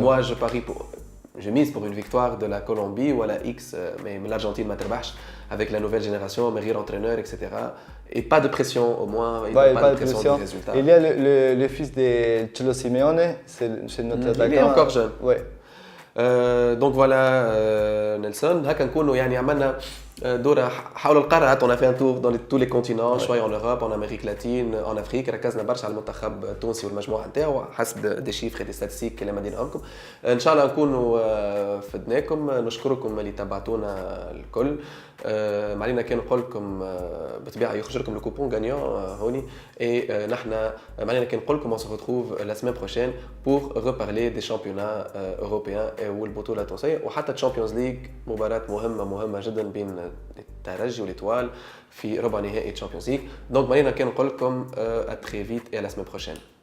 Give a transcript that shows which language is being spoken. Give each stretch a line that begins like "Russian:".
French: Moi, je mise pour une victoire de la Colombie ou à la X, mais l'Argentine m'a avec la nouvelle génération, meilleur entraîneur, etc. Et pas de pression au moins, pas de pression du résultat. Il y a le fils de Cholo Simeone, c'est notre attaquant. Il est encore jeune. Ouais. Donc voilà
Arabic: Nelson, هكا نكونوا يعني عملنا دورة حول القارات.
French: On a fait un tour dans tous les continents,
Arabic: شوية
French: en Europe, en Amérique latine, en Afrique.
Arabic: ركزنا برشا على المنتخب التونسي والمجموعة نتاعو حسب دي شيفر دي ستاتستيك اللي مديناهم لكم. ان شاء الله نكونوا فدناكم. نشكركم اللي تابعتونا الكل. ما علينا كان نقول لكم بطبيعه يخرج لكم الكوبون غانيون هوني اي نحن ما علينا كان نقول لكم
French: on se retrouve la semaine prochaine pour reparler des championnats européens
Arabic: والبطوله التونسيه وحتى الشامبيونز ليج مباراه مهمه جدا بين الترجي والإيطوال في ربع نهائي الشامبيونز ليج. دونك ما علينا كان نقول لكم
French: à très vite et à la semaine prochaine.